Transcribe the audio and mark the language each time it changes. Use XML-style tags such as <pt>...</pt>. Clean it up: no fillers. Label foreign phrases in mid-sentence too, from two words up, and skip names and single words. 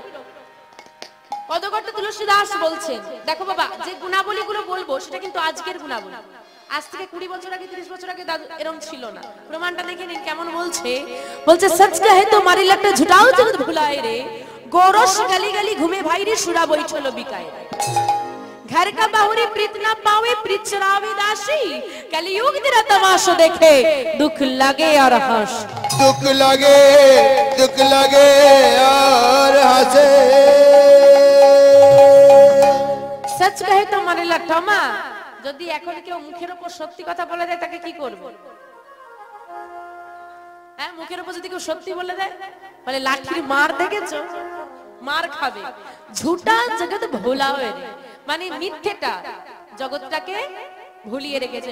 <bn>পদকর্তা তুলসীদাস বলছেন, দেখো বাবা, যে গুণাবলী গুলো বলবো সেটা কিন্তু আজকের গুণাবলী। আজ থেকে 20 বছর আগে, 30 বছর আগে এরকম ছিল না। প্রমাণটা দেখে নিন কেমন বলছে।</bn> <hi>বলছে, सच कहे तो मारी लागते झूठाओ जगत भुलाय रे, गोरस गली गली घूमे भाई रे, सुरा बैठल बिकाय। घर का बाहुरी प्रीत ना पावे, प्रीत चरावे दासी, कलयुग तेरा तमाशा देखे, दुख लगे और हंस। दुख लगे और हंसे। सच कहे तो मारे लठमा,</hi> <bn>যদি এখন কেউ মুখের উপর সত্যি কথা বলে দেয় তাকে কি করব? হ্যাঁ, মুখের উপর যদি কেউ সত্যি বলে দেয়, বলে লাঠির মার দেখেছো, মার খাবে।</bn> <hi>झूठा जगत भोला हुए रे,</hi> <bn>মানে মিথ্যেটা জগৎটাকে ভুলিয়ে রেখেছে।</bn>